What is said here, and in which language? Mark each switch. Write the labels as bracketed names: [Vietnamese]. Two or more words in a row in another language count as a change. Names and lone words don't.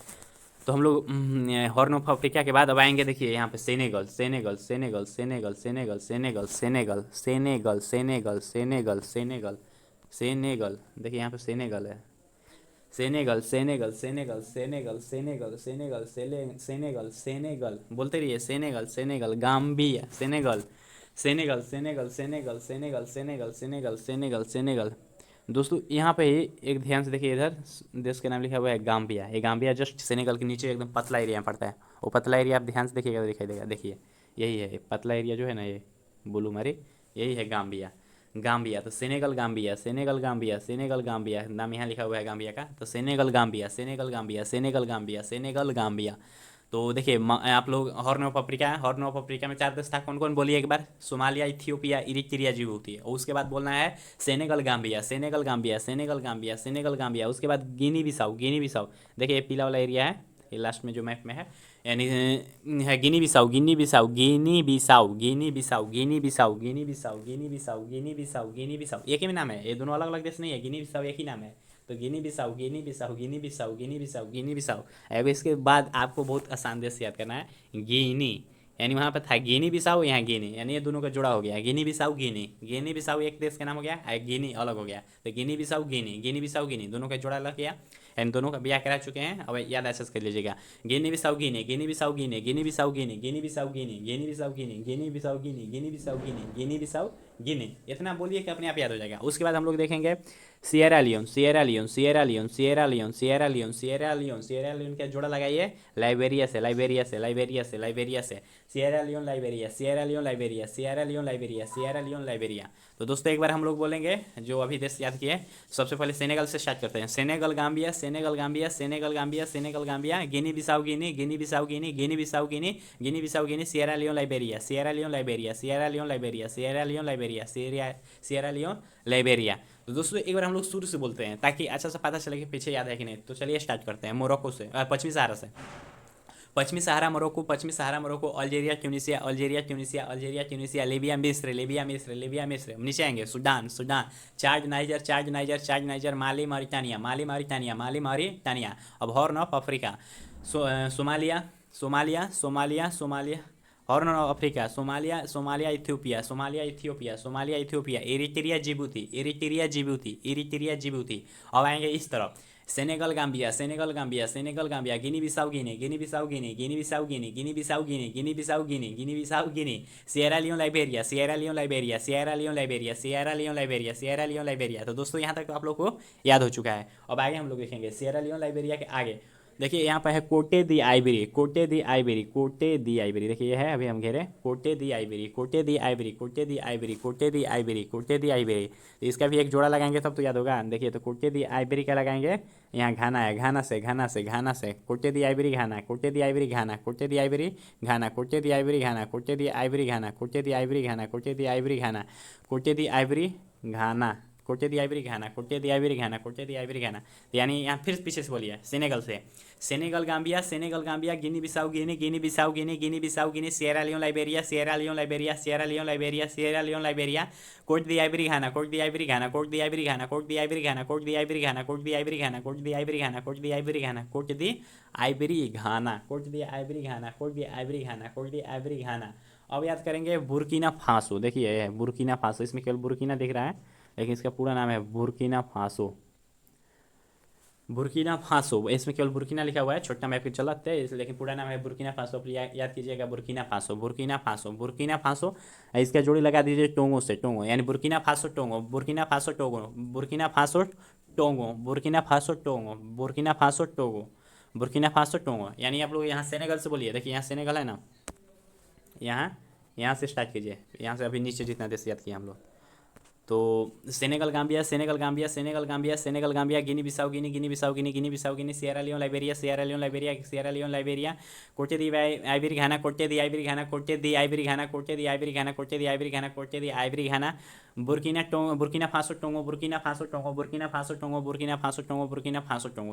[Hindi] तो हम लोग हॉर्न ऑफ अफ्रीका के बाद अब आएंगे, देखिए यहाँ पे सेनेगल सेनेगल सेनेगल सेनेगल सेनेगल सेनेगल सेनेगल सेनेगल सेनेगल सेनेगल सेनेगल सेनेगल, देखिए यहाँ पे सेनेगल है, सेनेगल सेनेगल सेनेगल सेनेगल सेनेगल सेनेगल सेनेगल सेनेगल, बोलते रहिए, सेनेगल सेनेगल, गाम्बिया सेनेगल, सेनेगल सेनेगल सेनेगल सेनेगल सेनेगल सेनेगल सेनेगल सेनेगल। दोस्तों यहाँ पे ही एक ध्यान से देखिए, इधर देश का नाम लिखा हुआ है गाम्बिया। ये गाम्बिया जस्ट सेनेगल के नीचे एकदम पतला एरिया में पड़ता है। वो पतला एरिया आप ध्यान से देखिएगा तो दिखाई देगा, देखिए यही है पतला एरिया जो है ना, ये ब्लू मारी, यही है गाम्बिया। गाम्बिया तो सेनेगल गाम्बिया, सेनेगल गाम्बिया, सेनेगल गाम्बिया, नाम यहाँ लिखा हुआ है गाम्बिया का। तो सेनेगल गाम्बिया, सेनेगल गाम्बिया, सेनेगल गाम्बिया, सेनेगल गाम्बिया। तो देखिए आप लोग हॉर्न ऑफ अफ्रीका है, हॉर्न ऑफ अफ्रीका में 4 देश था, कौन कौन बोलिए एक बार। सोमालिया, इथियोपिया, इरिट्रिया, जिबूती। और उसके बाद बोलना है सेनेगल गाम्बिया, सेनेगल गाम्बिया, सेनेगल गाम्बिया, सेनेगल गाम्बिया। उसके बाद गिनी बिसाऊ, गिनी बिसाऊ, देखिए ये पीला वाला एरिया है, ये लास्ट में जो मैप में है, यानी है गिनी बिसाऊ, गिनी बिसाऊ, गिनी बिसाऊ, गिनी बिसाऊ, गिनी बिसाऊ, गिनी बिसाऊ, गिनी बिसाऊ, गिनी बिसाऊ, गिनी बिसाऊ। एक ही नाम है, ये दोनों अलग अलग देश नहीं है, गिनी बिसाऊ एक ही नाम है। तो गिनी बिसाऊ, गिनी बिसाऊ, गिनी बिसाऊ, गिनी बिसाऊ, गिनी बिसाऊ। अब इसके बाद आपको बहुत आसान देश याद करना है, गिनी, यानी वहाँ पर था गिनी बिसाऊ, यहाँ गिनी, यानी ये दोनों का जुड़ा हो गया, गिनी बिसाऊ गिनी। गिनी बिसाऊ एक देश का नाम हो गया, गिनी अलग हो गया। तो गिनी बिसाऊ गिनी, गिनी बिसाऊ गिनी, दोनों का जुड़ा अलग किया, इन दोनों का ब्याह करा चुके हैं। अब याद अच्छे से कर लीजिएगा, गिनी बिसाऊ गिनी, गिनी बिसाऊ गिनी, गिनी बिसाऊ गिनी, गिनी बिसाऊ गिनी, गिनी बिसाऊ गिनी, गिनी बिसाऊ गिनी, गिनी बिसाऊ गिनी, गिनी बिसाऊ गिनी। इतना बोलिए कि अपने आप याद हो जाएगा। उसके बाद हम लोग देखेंगे सिएरा लियोन, सिएरा लियोन, सिएरा लियोन, सिएरा लियोन, सिएरा लियोन, सिएरा लियोन, सिएरा लियोन का जोड़ा लगाइए लाइबेरिया से, लाइबेरिया से, लाइबेरिया से, लाइबेरिया से, सिएरा लियोन लाइबेरिया, सिएरा लियोन लाइबेरिया, सिएरा लियोन लाइबेरिया, सिएरा लियोन लाइबेरिया। तो दोस्तों एक बार हम लोग बोलेंगे जो अभी देश याद किए। सबसे पहले सेनेगल से स्टार्ट करते हैं, सेनेगल गाम्बिया, सेनेगल गाम्बिया, सेनेगल गाम्बिया, सेनेगल गाम्बिया, गिनी बिसाऊ गिनी, गिनी बिसाऊ गिनी, गिनी बिसाऊ गिनी, गिनी बिसाऊ गिनी, सिएरा लियोन लाइबेरिया, सिएरा लियोन लाइबेरिया, सिएरा लियोन लाइबेरिया, सिएरा लियोन लाइबेरिया, सिएरा लियोन लाइबेरिया। तो दोस्तों एक बार हम लोग शुरू से बोलते हैं ताकि अच्छा सा पता चले कि पीछे याद है कि नहीं। तो चलिए स्टार्ट करते हैं मोरक्को से, पश्चिमी सहारा से। पश्चिमी सहारा मोरक्को, पश्चिमी सहारा मोरक्को, अल्जीरिया ट्यूनिसिया, अल्जीरिया ट्यूनिसिया, अल्जीरिया ट्यूनिसिया, लीबिया मिस्र, लीबिया मिस्र, लीबिया मिस्र। नीचे आएंगे सूडान, सूडान, चाद नाइजर, चाद नाइजर, चाद नाइजर, माली मौरिटानिया, माली मौरिटानिया, माली मौरिटानिया। अब हॉर्न ऑफ अफ्रीका, सोमालिया, सोमालिया, सोमालिया, सोमालिया, हॉर्न ऑफ अफ्रीका, सोमालिया, सोमालिया इथियोपिया, सोमालिया इथियोपिया, सोमालिया इथियोपिया, एरिट्रिया जिबूती, एरिट्रिया जिबूती, एरिट्रिया जिबूती। अब आएंगे इस तरफ, सेनेगल गाम्बिया, सेनेगल गाम्बिया, सेनेगल गाम्बिया, गिनी बिसाऊ गिनी, गिनी बिसाऊ गिनी, गिनी बिसाऊ गिनी, गिनी बिसाऊ गिनी, गिनी बिसाऊ गिनी, गिनी बिसाऊ गिनी, सिएरा लियोन लाइबेरिया, सिएरा लियोन लाइबेरिया, सिएरा लियोन लाइबेरिया, सिएरा लियोन लाइबेरिया, सिएरा लियोन लाइबेरिया। तो दोस्तों यहाँ तक तो आप लोग को याद हो चुका है। अब आगे हम लोग देखेंगे सिएरा लियोन लाइबेरिया के आगे, देखिए यहाँ पर है कोटे दी आइबरी, कोटे दी आइबरी, कोटे दी आइबरी। देखिए ये है, अभी हम घेरे कोटे दी आइबरी, कोटे दी आइबरी, कोटे दी आइबरी, कोटे दी आइबरी, कोटे दी आइबरी। तो इसका भी एक जोड़ा लगाएंगे तब तो याद होगा। देखिए तो कोटे दी आइबरी क्या लगाएंगे, यहाँ घाना है, घाना से, घाना से, घाना से, कोटे दी आइबरी घाना, कोटे दी आइबरी घाना, कोटे दी आइबरी घाना, कोटे दी आइबरी घाना, कोटे दी आइबरी घाना, कोटे दी आइबरी घाना, कोटे दी आइबरी घाना, कोटे दी आइबरी घाना, कोटे दी आइबरी घाना, कोटे दी आइबरी घाना, कोटे दी आइबरी घाना। यानी यहाँ फिर पीछे से बोलिए, सेनेगल से, सेनेगल गाम्बिया, सेनेगल गाम्बिया, गिनी बिसाऊ गिनी, गिनी बिसाऊ गिनी, गिनी बिसाऊ गिनी, सिएरा लियोन लाइबेरिया, सिएरा लियोन लाइबेरिया, सिएरा लियोन लाइबेरिया, सिएरा लियोन लाइबेरिया, कोट दी आइबरी घाना, कोट दी आइबरी घाना, कोट दी आइबरी घाना, कोट दी आइबरी घाना, कोट दी आइबरी घाना, कोट दी आइबरी घाना, कोट दी आइबरी घाना, कोट दी आइबरी घाना, कोट दी आइबरी घाना, कोट दी आइबरी घाना, कोट दी आइबरी घाना, कोट दी आइबरी घाना। अब याद करेंगे बुर्किना फासो। देखिए ये है बुर्किना फासो, इसमें केवल बुर्किना दिख रहा है लेकिन इसका पूरा नाम है बुर्किना फासो, बुर्किना फासो। इसमें केवल बुर्किना लिखा हुआ है, छोटा मैप चलते हैं, लेकिन पूरा नाम है बुर्किना फासो। याद कीजिएगा बुर्किना फासो, बुर्किना फासो, बुर्किना फासो। इसका जोड़ी लगा दीजिए टोंगो से, टोंगो, यानी बुर्किना फासो टोंगो, बुर्किना फासो टोंगो, बुर्किना फासो टोंगो, बुर्किना फासो टोंगो, बुर्किना फासो टोंगो, बुर्किना फासो टोंगो। यानी आप लोग यहाँ सेनेगल से बोलिए। देखिए यहाँ सेनेगल है ना, यहाँ से स्टार्ट कीजिए, यहाँ से अभी नीचे जितना देश याद किया हम लोग। तो सेनेगल गाम्बिया, सेनेगल गाम्बिया, सेनेगल गाम्बिया, सेनेगल गाम्बिया, गिनी बिसाऊ गिनी, गिनी बिसाऊ गिनी, गिनी बिसाऊ गिनी, सिएरा लियोन लाइबेरिया, सिएरा लियोन लाइबेरिया, सिएरा लियोन लाइबेरिया, कोटे दी आइबरी घाना, कोटे दी आइबरी घाना, कोटे दी आइबरी घाना, कोटे दी आइबरी घाना, कोटे दी आइबरी घाना, कोटे दी आइबरी घाना, बुर्किना टोंगो, बुर्किना फासो टोंगो, बुर्किना फासो टोंगो, बुर्किना फासो टोंगो, बुर्किना फासो टोंगो, बुर्किना फासो टोंगो।